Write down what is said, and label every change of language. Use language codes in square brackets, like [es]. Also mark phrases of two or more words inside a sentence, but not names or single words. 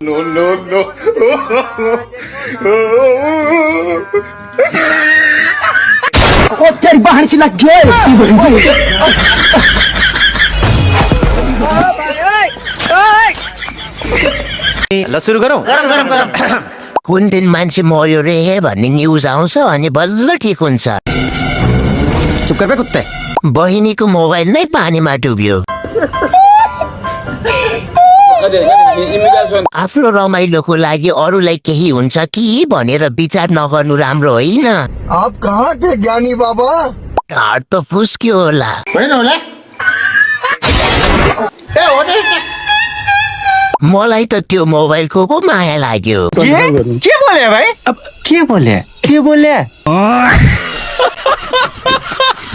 [ne] ल सुरु गरौँ। कुन दिन मान्छे मर्यो रे भन्ने न्युज आउँछ अनि बल्ल ठिक हुन्छ। [hi] चुप कर बे कुत्ते। [ne] बहिनीको मोबाइल नै पानीमा डुब्यो। आफ्नो रमाइलोको लागि अरूलाई केही हुन्छ कि भनेर विचार नगर्नु राम्रो होइन। [hi] आप कहाँ थे ज्ञानी बाबा? [ne] ढाड त फुस्क्यो होला। मलाई त त्यो मोबाइलको पो माया लाग्यो। [hi] के बोले भाई? अब के बोले?